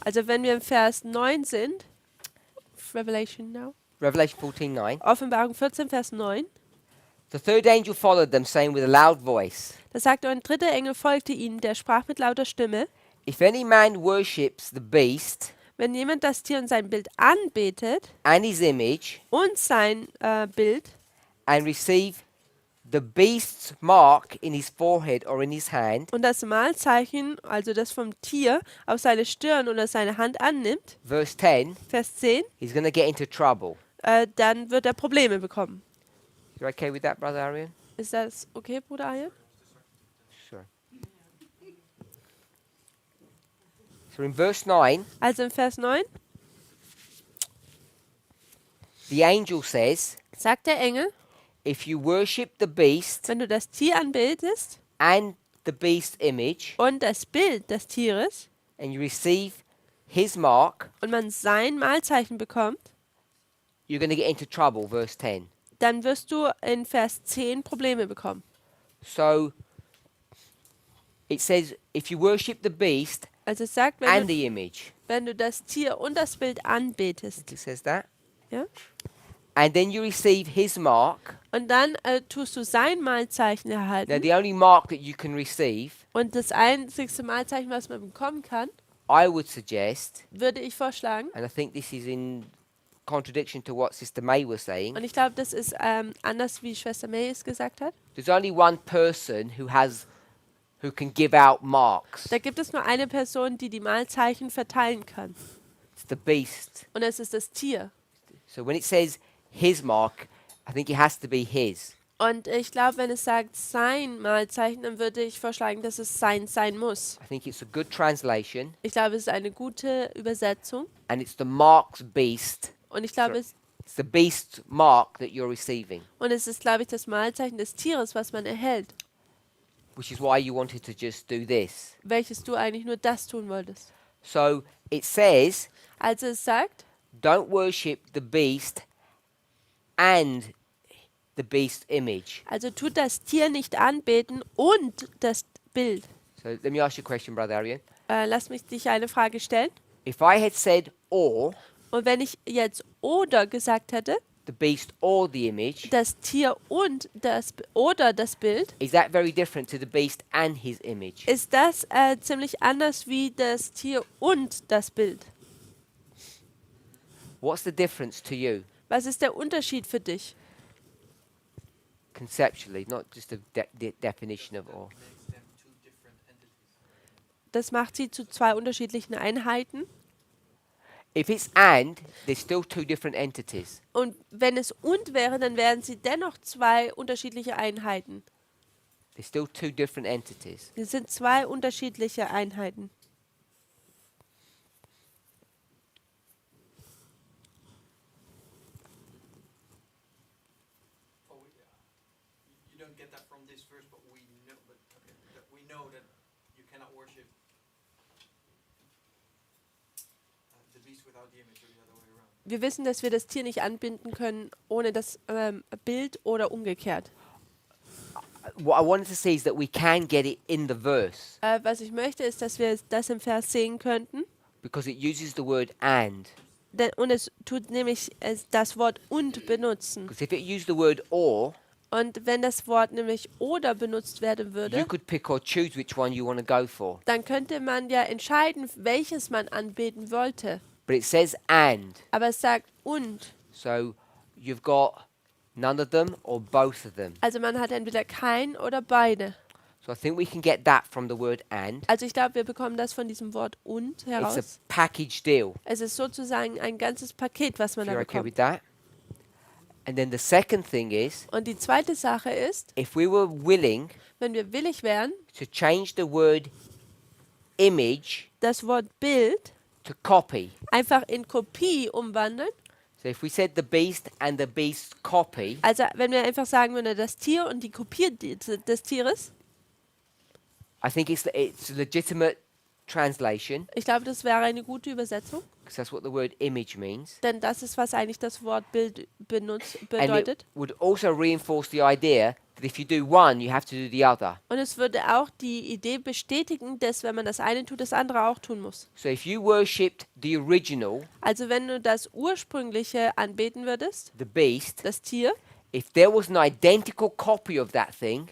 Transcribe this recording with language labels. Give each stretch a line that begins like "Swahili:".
German: Also wenn wir im Vers 9 sind, Revelation
English: 14:9,
German: Offenbarung 14, Vers 9,
English: the third angel followed them, saying with a loud voice,
German: da sagt ein dritter Engel folgte ihnen, der sprach mit lauter Stimme,
English: if any man worships the beast
German: wenn jemand das Tier und sein Bild anbetet
English: and his image
German: und sein Bild
English: and receive the beast's mark in his forehead or in his hand,
German: und das Mahlzeichen, also das vom Tier, auf seine Stirn oder seine Hand annimmt,
English: verse 10,
German: Vers 10,
English: he's going to get into trouble.
German: dann wird er Probleme bekommen.
English: You okay with that, Brother Arian?
German: Ist das okay, Bruder Arjen?
English: Sure. So in verse 9,
German: Also in Vers 9
English: the angel says,
German: sagt der Engel,
English: if you worship the beast
German: wenn du das Tier anbetest
English: and the beast's image
German: und das Bild des Tieres
English: and you receive his mark,
German: und man sein Mahlzeichen bekommt,
English: you're going to get into trouble, verse 10.
German: dann wirst du in Vers 10 Probleme bekommen.
English: So it says, if you worship the beast
German: Also es sagt,
English: and the image,
German: wenn du das Tier und das Bild anbetest,
English: it says that,
German: ja?
English: and then you receive his mark.
German: Und dann tust du sein Mahlzeichen
English: Now,
German: erhalten.
English: the only mark that you can receive,
German: Und das einzigste Mahlzeichen, was man bekommen kann,
English: I would suggest,
German: würde ich vorschlagen,
English: and I think this is in contradiction to what Sister May was saying,
German: und ich glaube, das ist anders, wie Schwester May es gesagt hat,
English: there's only one person who can give out marks.
German: da gibt es nur eine Person, die die Mahlzeichen verteilen kann.
English: It's the beast.
German: Und es ist das Tier.
English: So when it says his mark, I think it has to be his.
German: Und ich glaube, wenn es sagt sein Mahlzeichen, dann würde ich vorschlagen, dass es sein muss.
English: I think it's a good translation,
German: Ich glaube, es ist eine gute Übersetzung.
English: and it's the mark's beast.
German: Und ich glaube,
English: It's the beast's mark that you're receiving,
German: es ist, glaube ich, das Mahlzeichen des Tieres, was man erhält.
English: which is why you wanted to just do this.
German: Welches du eigentlich nur das tun wolltest.
English: So it says,
German: Also es sagt,
English: don't worship the beast and the beast's image.
German: also tut das Tier nicht anbeten und das Bild.
English: So let me ask you a question, Brother Arian.
German: Lass mich dich eine Frage stellen.
English: If I had said or,
German: Und wenn ich jetzt oder gesagt hätte,
English: the beast or the image,
German: das Tier und oder das Bild,
English: is that very different to the beast and his image?
German: ist das ziemlich anders wie das Tier und das Bild.
English: What's the difference to you,
German: Was ist der Unterschied für dich?
English: conceptually, not just a definition of or? Makes them two different entities.
German: Das macht sie zu zwei unterschiedlichen Einheiten.
English: If it's and, there's still two different entities.
German: Und wenn es und wäre, dann wären sie dennoch zwei unterschiedliche Einheiten.
English: There's still two different entities.
German: Es sind zwei unterschiedliche Einheiten.
English: Oh, you don't get that from this verse, but we know, that we know that you cannot worship the beast without the image, or the other way around.
German: Wir wissen, dass wir das Tier nicht anbinden können ohne das Bild oder umgekehrt.
English: What I wanted to see is that we can get it in the verse
German: Was ich möchte, ist, dass wir das im Vers sehen könnten.
English: because it uses the word and.
German: Und es tut nämlich das Wort und benutzen.
English: Because if it used the word or,
German: Und wenn das Wort nämlich oder benutzt werden
English: you
German: würde,
English: could pick or choose which one you want to go for.
German: dann könnte man ja entscheiden, welches man anbeten wollte.
English: But it says and.
German: Aber es sagt und.
English: So you've got none of them or both of them.
German: Also man hat entweder kein oder beide.
English: So I think we can get that from the word and.
German: Also ich glaube, wir bekommen das von diesem Wort und
English: It's a
German: heraus.
English: package deal.
German: Es ist sozusagen ein ganzes Paket, was man
English: If
German: da
English: you're okay with
German: bekommt.
English: that. And then the second thing is,
German: Und die zweite Sache ist,
English: if we were willing
German: wenn wir willig wären,
English: to change the word image
German: das Wort Bild
English: to copy.
German: einfach in Kopie umwandeln.
English: So if we said the beast and the beast's copy,
German: Also wenn wir einfach sagen würden, das Tier und die Kopie des Tieres,
English: I think it's a legitimate translation
German: ich glaube, das wäre eine gute Übersetzung.
English: because that's what the word image means.
German: Denn das ist, was eigentlich das Wort Bild
English: And
German: bedeutet.
English: it would also reinforce the idea that if you do one, you have to do the other.
German: Und es würde auch die Idee bestätigen, dass wenn man das eine tut, das andere auch tun muss.
English: So if you worshipped the original,
German: Also wenn du das ursprüngliche anbeten würdest,
English: the beast,
German: das Tier,
English: if there was an identical copy of that thing,